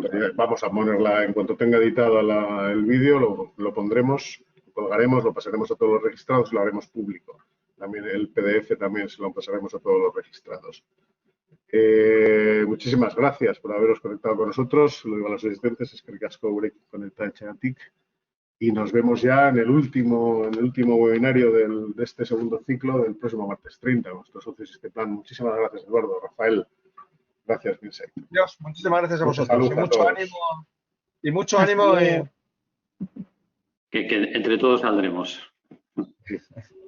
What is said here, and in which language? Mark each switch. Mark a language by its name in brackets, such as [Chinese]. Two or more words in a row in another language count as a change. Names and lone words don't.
[Spanish] Vamos a ponerla, en cuanto tenga editado el vídeo, lo pondremos, lo colgaremos, lo pasaremos a todos los registrados y lo haremos público. También el PDF también se lo pasaremos a todos los registrados. Muchísimas gracias por haberos conectado con nosotros. Lo digo a los asistentes, [Basque] eskerrik asko gurekin konektatzeagatik. [Spanish] Y nos vemos ya en el último webinario de este segundo ciclo del próximo martes 30, nuestros socios Sisteplan. Muchísimas gracias, Eduardo, Rafael. Gracias, Vincent. Dios, muchísimas gracias a vosotros. Y mucho ánimo. Que entre todos saldremos.